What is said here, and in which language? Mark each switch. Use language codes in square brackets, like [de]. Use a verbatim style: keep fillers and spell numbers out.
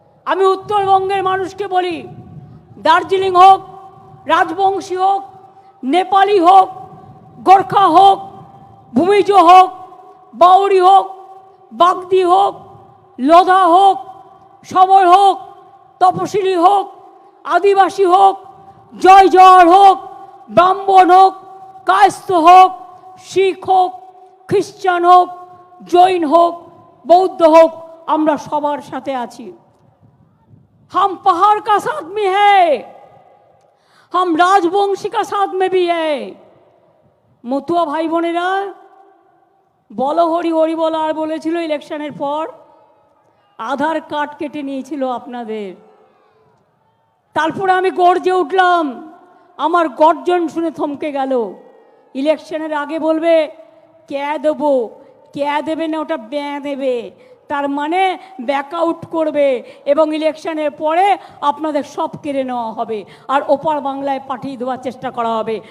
[bn] আমি উত্তরবঙ্গের মানুষকে বলি, দার্জিলিং হোক, রাজবংশী হোক, নেপালি হোক, গোর্খা হোক, ভূমিজ হোক, বাউরি হোক, বাগদি হোক, লোধা হোক, সবর হোক, তপশিলি হোক, আদিবাসী হোক, জয় জয়ার হোক, ব্রাহ্মণ হোক, কায়স্থ হোক, শিখ হোক, খ্রিস্টান হোক, জৈন হোক, বৌদ্ধ হোক, আমরা সবার সাথে আছি। [hi] हम पहाड़ का साथ में है, हम राजवंशी का साथ में भी है। [bn] মতুয়া ভাই বোনেরা, বলো হরি হরি বল। আর বলেছিল ইলেকশনের পর আধার কার্ড কেটে নিয়েছিল আপনাদের। তারপরে আমি গর্জে উঠলাম, আমার গর্জন শুনে থমকে গেল। ইলেকশনের আগে বলবে ক্যা দেবো, ক্যা দেবে না, ওটা ব্যা দেবে, তার মানে ব্যাক আউট করবে, এবং ইলেকশনের পরে আপনাদের সব কেড়ে নেওয়া হবে আর ওপার বাংলায় পাঠিয়ে দেওয়ার চেষ্টা করা হবে।